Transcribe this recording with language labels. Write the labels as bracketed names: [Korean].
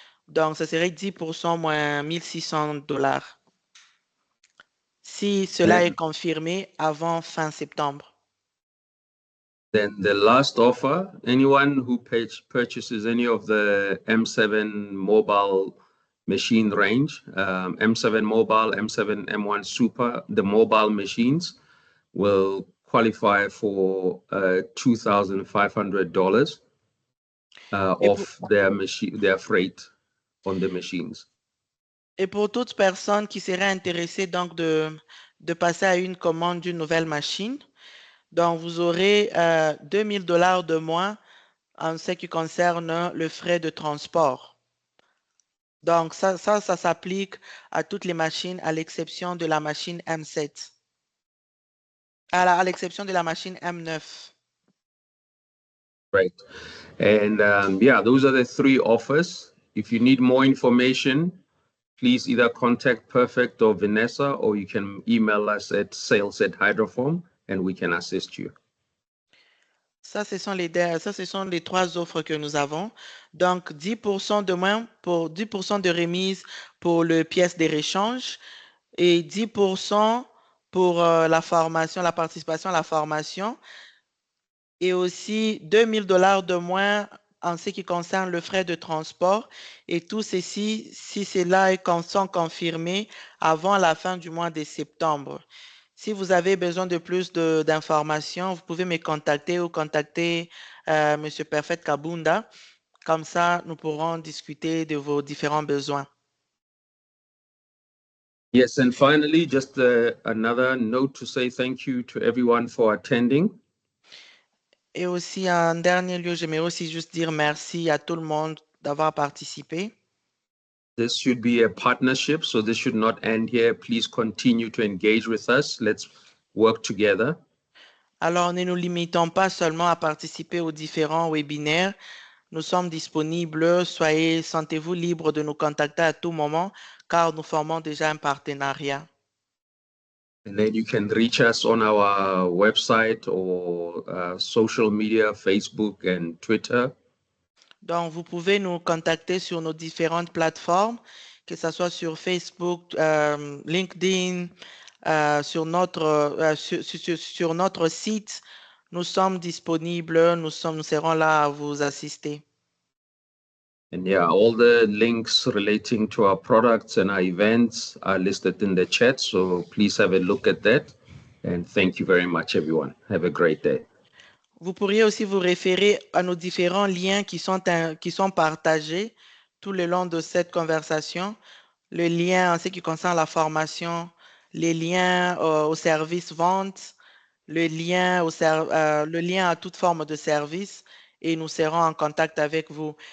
[French] Donc, ce serait 10% moins $1,600 si cela est confirmé avant fin septembre. [English] Then the last offer, anyone who purchases any of the M7 mobile machine range, M7 Mobile, M7 M1 Super, the mobile machines will qualify for $2,500 off their freight on the machines. [French] Et pour toute personne qui serait intéressée donc de passer à une commande d'une nouvelle machine, donc vous aurez $2,000 de moins en ce qui concerne le frais de transport. Donc, ça s'applique à toutes les machines à l'exception de la machine M7. À l'exception de la machine M9. [English] Right. And yeah, those are the three offers. If you need more information, please either contact Perfect or Vanessa, or you can email us at sales@hydroform and we can assist you. [French] Ça, ce sont les trois offres que nous avons. Donc, 10% de moins pour 10% de remise pour le pièce de réchange et 10% pour la formation, la participation à la formation et aussi $2,000 de moins en ce qui concerne le frais de transport et tout ceci, si cela sont confirmés avant la fin du mois de septembre. Si vous avez besoin de plus d'informations, vous pouvez me contacter ou contacter M. Perfect Kabunda. Comme ça, nous pourrons discuter de vos différents besoins. [English] Yes, and finally, just another note to say thank you to everyone for attending. [French] Et aussi, en dernier lieu, j'aimerais aussi juste dire merci à tout le monde d'avoir participé. [English] This should be a partnership, so this should not end here. Please continue to engage with us. Let's work together. [French] Alors, ne nous limitons pas seulement à participer aux différents webinaires. Nous sommes disponibles. Sentez-vous libre de nous contacter à tout moment, car nous formons déjà un partenariat. [English] And then you can reach us on our website or social media, Facebook and Twitter. [French] Donc, vous pouvez nous contacter sur nos différentes plateformes, que ce soit sur Facebook, LinkedIn, sur notre site. Nous sommes disponibles, nous serons là à vous assister. [English] And yeah, all the links relating to our products and our events are listed in the chat. So please have a look at that. And thank you very much, everyone. Have a great day. [French] Vous pourriez aussi vous référer à nos différents liens qui sont partagés tout le long de cette conversation. Le lien en ce qui concerne la formation, les liens au service vente, le lien à toute forme de service, et nous serons en contact avec vous.